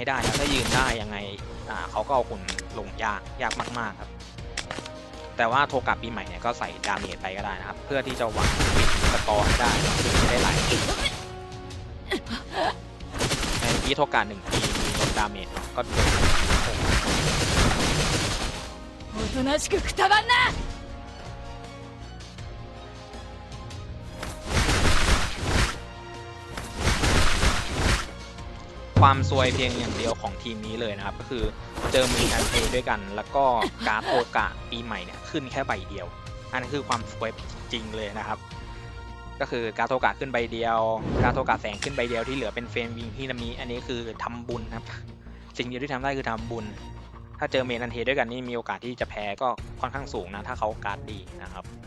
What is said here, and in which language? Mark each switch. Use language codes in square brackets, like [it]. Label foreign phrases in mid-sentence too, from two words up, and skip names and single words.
[th] ได้ครับถ้ายืนได้ยังไงเขาก็เอาคุณลงยากมากๆครับแต่ว่าโทกะปีใหม่เนี่ยก็ใส่ดาเมจไปก็ได้นะครับเพื่อที่จะหวังปิดสกอร์ให้ได้เพื่อจะได้ไหลในเมื่อกี้โทกะ1 ปีมีลดดาเมจก็โดน [ja] おとなしくくたばんな。 [th] ความซวยเพียงอย่างเดียวของทีมนี้เลยนะครับก็คือเจอมีการเพลย์ด้วยกันแล้วก็ การ์ดโอกะปีใหม่เนี่ยขึ้นแค่ใบเดียวอันนั้นคือความซวยจริงเลยนะครับก็คือการ์ดโอกะขึ้นใบเดียวการ์ดโอกะแสงขึ้นใบเดียวที่เหลือเป็นเฟรมวิงที่นามิอันนี้คือทำบุญครับสิ่งเดียวที่ทำได้คือทำบุญถ้าเจอเมนันเทด้วยกันนี่มีโอกาสที่จะแพ้ก็ค่อนข้างสูงนะถ้าเขาการ์ดดีนะครับ